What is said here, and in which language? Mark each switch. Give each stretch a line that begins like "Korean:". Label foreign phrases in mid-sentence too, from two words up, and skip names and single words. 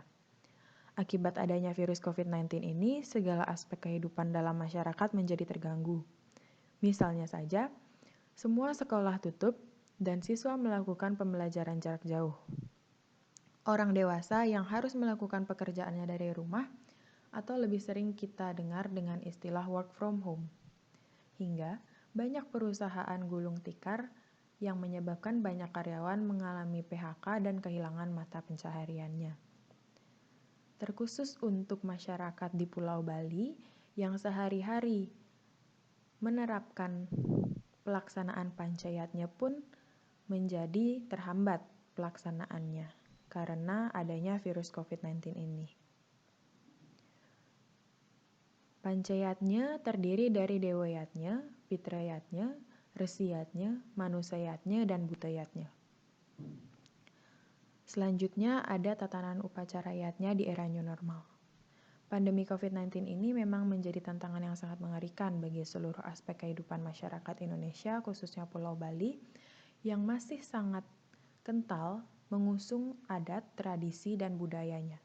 Indonesian: Akibat adanya virus COVID-19 ini, segala aspek kehidupan dalam masyarakat menjadi terganggu. Misalnya saja, semua sekolah tutup dan siswa melakukan pembelajaran jarak jauh. Orang dewasa yang harus melakukan pekerjaannya dari rumah atau lebih sering kita dengar dengan istilah
English: work from home.
Indonesian: Hingga banyak perusahaan gulung tikar yang menyebabkan banyak karyawan mengalami PHK dan kehilangan mata pencahariannya. Terkhusus untuk masyarakat di Pulau Bali yang sehari-hari menerapkan pelaksanaan pancayatnya pun menjadi terhambat pelaksanaannya karena adanya virus COVID-19 ini. Pancayatnya terdiri dari dewayatnya, pitrayatnya, resiyatnya, manusayatnya, dan butayatnya. Selanjutnya ada tatanan upacara yatnya di era
English: new normal.
Indonesian: Pandemi COVID-19 ini memang menjadi tantangan yang sangat mengerikan bagi seluruh aspek kehidupan masyarakat Indonesia, khususnya Pulau Bali, yang masih sangat kental mengusung adat, tradisi, dan budayanya.